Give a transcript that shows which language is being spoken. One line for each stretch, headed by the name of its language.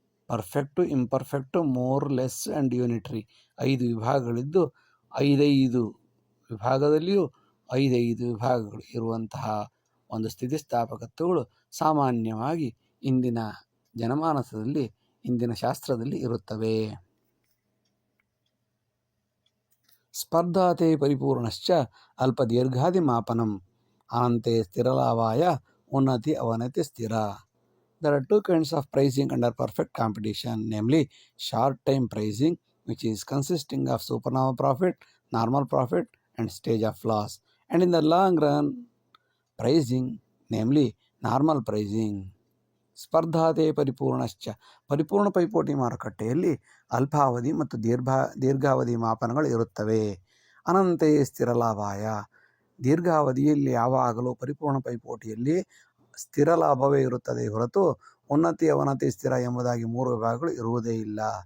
English: perfect, imperfect, more, less and unitary
Kannada: 5 ವಿಭಾಗಗಳಿದ್ದು 5 ವಿಭಾಗದಲ್ಲಿಯೂ 5 ವಿಭಾಗಗಳು ಇರುವಂತಹ ಒಂದು ಸ್ಥಿತಿಸ್ಥಾಪಕತ್ವಗಳು ಸಾಮಾನ್ಯವಾಗಿ ಇಂದಿನ ಜನಮಾನಸದಲ್ಲಿ, ಇಂದಿನ ಶಾಸ್ತ್ರದಲ್ಲಿ ಇರುತ್ತವೆ.
Sanskrit: ಸ್ಪರ್ಧಾತೆ ಪರಿಪೂರ್ಣಶ್ಚ ಅಲ್ಪದೀರ್ಘಾದಿಮಾಪನಂ ಅನಂತೆ ಸ್ಥಿರಲಾಭಾಯ ಉನ್ನತಿ ಅವನತಿ ಸ್ಥಿರ.
English: There are 2 kinds of pricing under perfect competition, namely short-time pricing, which is consisting of supernormal profit, normal profit, and stage of loss, and in the long run pricing, namely normal pricing.
Sanskrit: ಸ್ಪರ್ಧಾತೆ ಪರಿಪೂರ್ಣಶ್ಚ
Kannada: ಪರಿಪೂರ್ಣ ಪೈಪೋಟಿ ಮಾರುಕಟ್ಟೆಯಲ್ಲಿ ಅಲ್ಪಾವಧಿ ಮತ್ತು ದೀರ್ಘಾವಧಿ ಮಾಪನಗಳು ಇರುತ್ತವೆ.
Sanskrit: ಅನಂತೆ ಸ್ಥಿರ ಲಾಭಾಯ
Kannada: ದೀರ್ಘಾವಧಿಯಲ್ಲಿ ಯಾವಾಗಲೂ ಪರಿಪೂರ್ಣ ಪೈಪೋಟಿಯಲ್ಲಿ ಸ್ಥಿರ ಲಾಭವೇ ಇರುತ್ತದೆ ಹೊರತು ಉನ್ನತಿ ಅವನತಿ ಸ್ಥಿರ ಎಂಬುದಾಗಿ 3 ವಿಭಾಗಗಳು ಇರುವುದೇ ಇಲ್ಲ.